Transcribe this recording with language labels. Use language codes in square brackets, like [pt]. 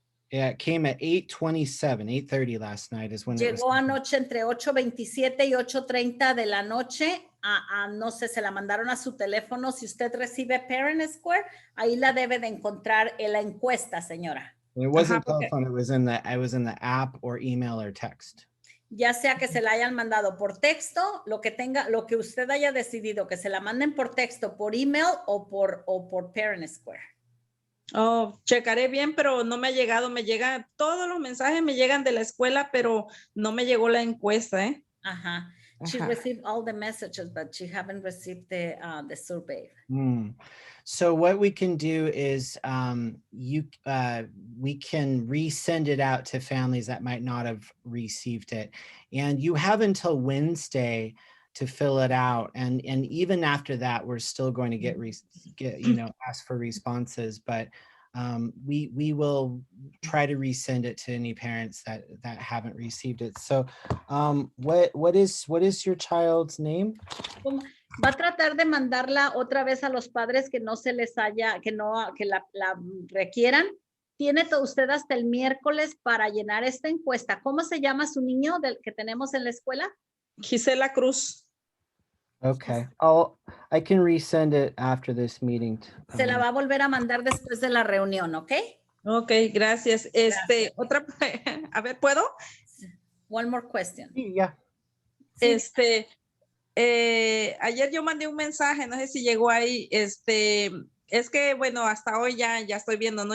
[en] Yeah, it came at 8:27, 8:30 last night is when [es] Llegó [en] it was. [es] Anoche entre 8:27 y 8:30 de la noche. No sé, se la mandaron a su teléfono. Si usted recibe Parent Square, ahí la debe de encontrar en la encuesta, señora. It wasn't telephone, it was in the app or email or text. Ya sea que se la hayan mandado por texto, lo que usted haya decidido, que se la manden por texto, por email o por Parent Square. Oh, checaré bien, pero no me ha llegado. Todos los mensajes me llegan de la escuela, pero no me llegó la encuesta, ¿eh? Ajá. [en] She received all the messages, but she haven't received the survey. So what we can do is we can resend it out to families that might not have received it, and you have until Wednesday to fill it out, and even after that we're still going to get ask for responses, but we will try to resend it to any parents that haven't received it. So what is your child's name? [es] Va a tratar de mandarla otra vez a los padres que no se les haya, que la requieran. Tiene usted hasta el miércoles para llenar esta encuesta. ¿Cómo se llama su niño del que tenemos en la escuela? Gisela Cruz. [en] Okay, I can resend it after this meeting. [es] Se la va a volver a mandar después de la reunión, ¿ok? Ok, gracias. Otra, a ver, ¿puedo? [en] One more question. Yeah. [es] Sí. Ayer yo mandé un mensaje, no sé si llegó ahí, es que bueno, hasta hoy ya estoy viendo, ¿no?